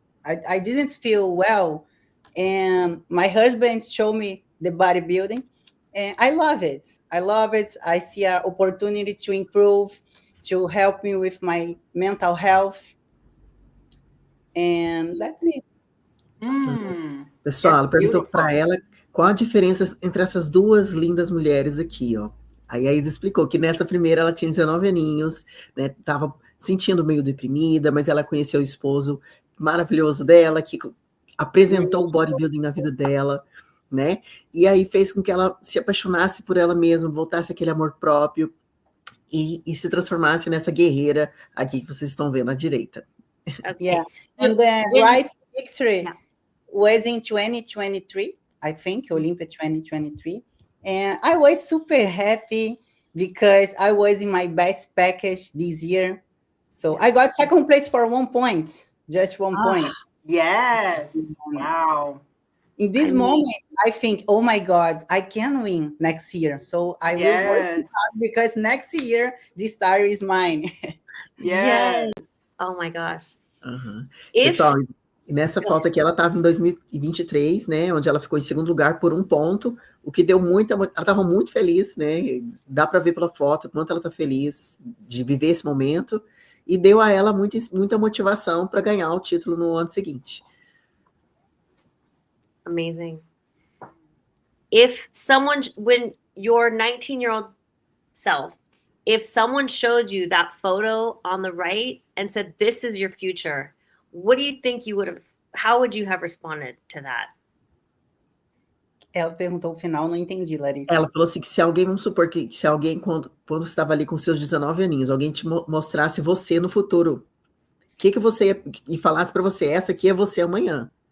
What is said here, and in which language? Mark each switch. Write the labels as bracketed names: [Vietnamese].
[English] I didn't feel well. And my husband showed me the bodybuilding, and I love it. I love it. I see an opportunity to improve, to help me with my mental health. And that's it. [Portuguese] Pessoal, ela perguntou para ela qual a diferença entre essas duas lindas mulheres aqui, ó. Aí a Isa explicou que nessa primeira ela tinha 19 aninhos, né? Tava sentindo meio deprimida, mas ela conheceu o esposo maravilhoso dela, que apresentou o bodybuilding na vida dela, né? E aí fez com que ela se apaixonasse por ela mesma, voltasse aquele amor próprio e se transformasse nessa guerreira aqui que vocês estão vendo à direita. Okay. Yeah. [English] And the right victory was in 2023, I think, Olympia 2023. And I was super happy because I was in my best package this year. So I got second place for 1 point, just 1 point. Yes. Wow. In this moment, I think, oh my God, I can win next year. So I will work hard because next year, this star is mine. Yes. Oh my gosh. [Portuguese] Pessoal, nessa foto aqui, ela estava em 2023, né, onde ela ficou em segundo lugar por 1 ponto, o que deu ela estava muito feliz, né, dá para ver pela foto quanto ela está feliz de viver esse momento, e deu a ela muita motivação para ganhar o título no ano seguinte. [English] Amazing. When your 19-year-old self, if someone showed you that photo on the right and said, this is your future, what do you think how would you have responded to that? [Portuguese] Ela perguntou o final, não entendi, Larissa. Ela falou assim, que se alguém, vamos supor que se alguém, quando você estava ali com seus 19 aninhos, alguém te mostrasse você no futuro, o que você ia, e falasse para você, essa aqui é você amanhã.